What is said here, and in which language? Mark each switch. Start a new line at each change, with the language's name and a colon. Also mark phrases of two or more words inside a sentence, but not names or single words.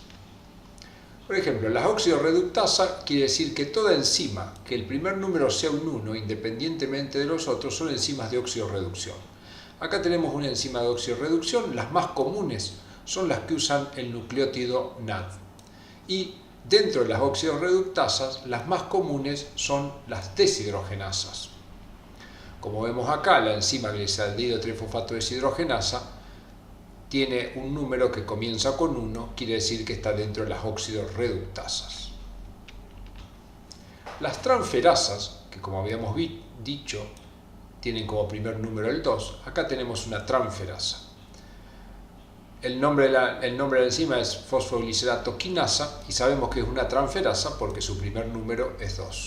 Spanish: Por ejemplo, la oxidorreductasa quiere decir que toda enzima que el primer número sea un 1, independientemente de los otros, son enzimas de oxidorreducción. Acá tenemos una enzima de oxidorreducción, las más comunes son las que usan el nucleótido NAD. Y dentro de las oxidorreductasas, las más comunes son las deshidrogenasas. Como vemos acá, la enzima glicaldehido trifosfato deshidrogenasa tiene un número que comienza con 1, quiere decir que está dentro de las oxidorreductasas. Las transferasas, que como habíamos dicho, tienen como primer número el 2, acá tenemos una transferasa. El nombre de la enzima es fosfoglicerato quinasa y sabemos que es una transferasa porque su primer número es 2.